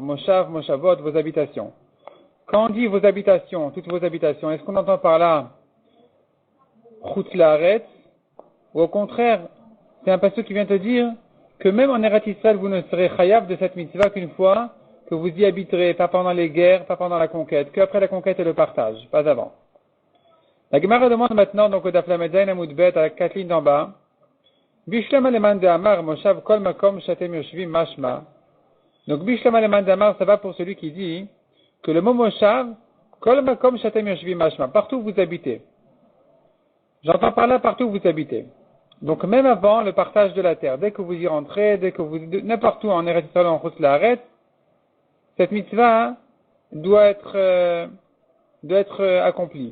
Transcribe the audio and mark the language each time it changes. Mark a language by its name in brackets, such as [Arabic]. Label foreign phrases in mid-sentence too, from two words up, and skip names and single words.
[Hebrew] מושב, מושבות, [French] vos habitations. Quand on dit vos habitations, toutes vos habitations, est-ce qu'on entend par là [Hebrew] חוץ לארץ, [French] ou au contraire, c'est un passage qui vient te dire que même en Eretz Israël, vous ne serez chayav de cette mitzvah qu'une fois que vous y habiterez, pas pendant les guerres, pas pendant la conquête, qu'après la conquête et le partage, pas avant. La Gemara demande maintenant, donc, au [Hebrew] דף למד זין עמוד בית, [French] à la 4 lignes d'en bas, [Aramaic] בשלמא למאן דאמר, [Hebrew] מושב כל מקום שאתם יושבים משמע. [French] Donc, [Aramaic] בשלמא למאן דאמר, [French] ça va pour celui qui dit que le mot Moshav, [Hebrew] כל מקום שאתם יושבים משמע, [French] partout où vous habitez. J'entends par là partout où vous habitez. Donc, même avant le partage de la terre, dès que vous y rentrez, dès que vous, n'importe où en Eretz Yisraël, en [Hebrew] חוץ לארץ, [French] cette mitzvah doit être accomplie.